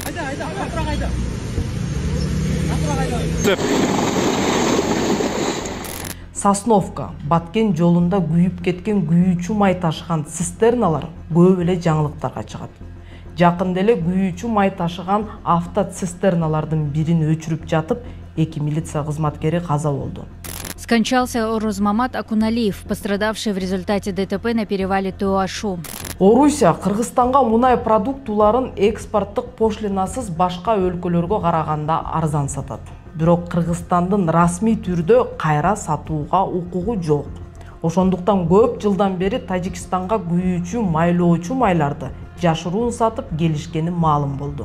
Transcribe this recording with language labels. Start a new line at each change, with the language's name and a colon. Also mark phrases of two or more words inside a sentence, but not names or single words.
Kyrgyz: Сосновка, Баткен жолунда күйүп кеткен күйүүчү май ташыган цистерналар көп эле жаңылыктарга чыгат. Жакында эле күйүүчү май ташыган автоцистерналардын бирин өчүрүп жатып, 2 милиция кызматкери каза болду.
Russian: Скончался Орус Мамат Акуналиев, пострадавший в результате ДТП на перевале Туашу.
Kyrgyz: Орусия Кыргызстанга мунай продуктуларын экспорттук пошлинасыз башка өлкөлөргө караганда арзан сатат. Бирок Кыргызстандын расмий түрдө кайра сатууга укугу жок. Ошондуктан көп жылдан бери Тажикстанга күйүүчү, майлоочу майларды жашыруун сатып келишкени маалым болду.